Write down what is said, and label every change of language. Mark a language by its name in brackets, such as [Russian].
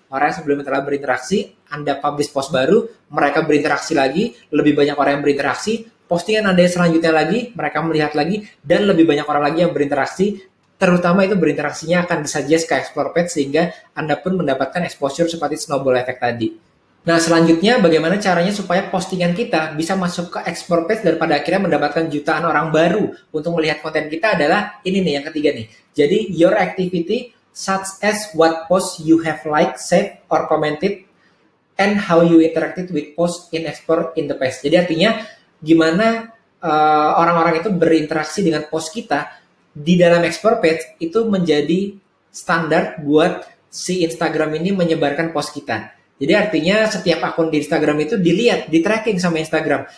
[Indonesian] Orang yang sebelumnya telah berinteraksi, Anda publish post baru, mereka berinteraksi lagi, lebih banyak orang yang berinteraksi, postingan Anda yang selanjutnya lagi, mereka melihat lagi, dan lebih banyak orang lagi yang berinteraksi, terutama itu berinteraksinya akan disuggest ke explore page sehingga Anda pun mendapatkan exposure seperti snowball effect tadi. Nah, selanjutnya bagaimana caranya supaya postingan kita bisa masuk ke explore page dan pada akhirnya mendapatkan jutaan orang baru untuk melihat konten kita adalah ini nih yang ketiga nih. Jadi [English] your activity such as what post you have liked, saved, or commented and how you interacted with post in explore in the page. [Indonesian] Jadi artinya gimana orang-orang itu berinteraksi dengan post kita di dalam explore page itu menjadi standar buat si Instagram ini menyebarkan post kita. Jadi artinya setiap akun di Instagram itu dilihat, di tracking sama Instagram.